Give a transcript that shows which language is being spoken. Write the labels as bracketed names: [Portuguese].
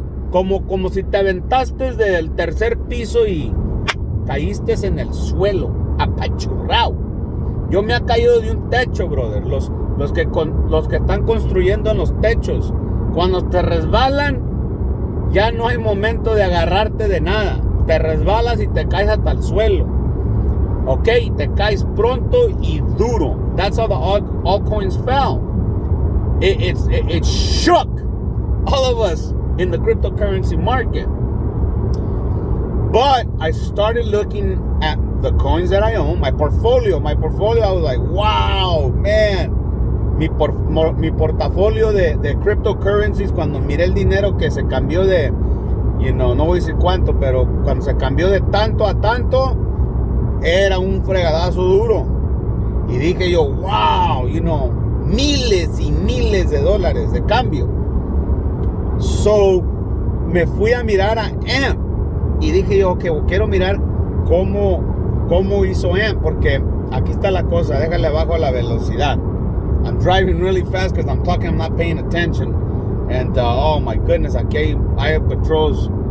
[Spanish] Como si te aventaste del tercer piso y caíste en el suelo, apachurrado. Yo me he caído de un techo, brother. Los que están construyendo en los techos, cuando te resbalan, ya no hay momento de agarrarte de nada. Te resbalas y te caes hasta el suelo. Ok, te caes pronto y duro. [English] That's how the altcoins fell. It shook all of us in the cryptocurrency market. But I started looking at the coins that I own, my portfolio, I was like, wow, man. [Spanish] Mi portafolio de cryptocurrencies, cuando miré el dinero que se cambió de, no voy a decir cuánto, pero cuando se cambió de tanto a tanto, era un fregadazo duro. Y dije yo, wow, miles y miles de dólares de cambio. So, me fui a mirar a AMP y dije yo, que quiero mirar cómo hizo AMP, porque aquí está la cosa, déjale bajo la velocidad. [English] I'm driving really fast because I'm talking, I'm not paying attention. And oh my goodness, [Spanish] aquí hay [English] patrols.